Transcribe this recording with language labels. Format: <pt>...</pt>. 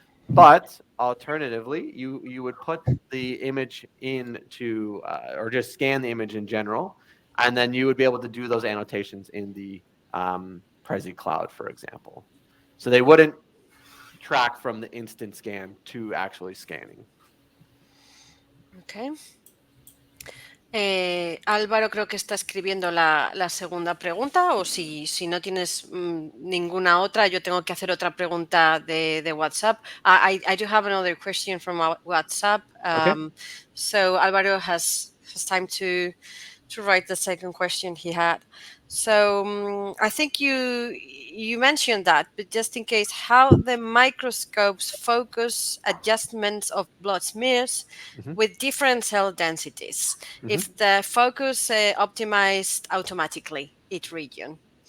<en>But alternatively, you would put the image into, or just scan the image in general, and then you would be able to do those annotations in the Prezi Cloud, for example. So they wouldn't track from the instant scan to actually scanning. okay.</en> <es>Álvaro creo que está escribiendo la segunda pregunta, o si no tienes ninguna otra, yo tengo que hacer otra pregunta de WhatsApp.</es> <en>I do have another question from WhatsApp. So Álvaro has time to write the second question he had. So I think you mentioned that, but just in case, how the microscopes focus adjustments of blood smears with different cell densities, if the focus optimized automatically each region.</en>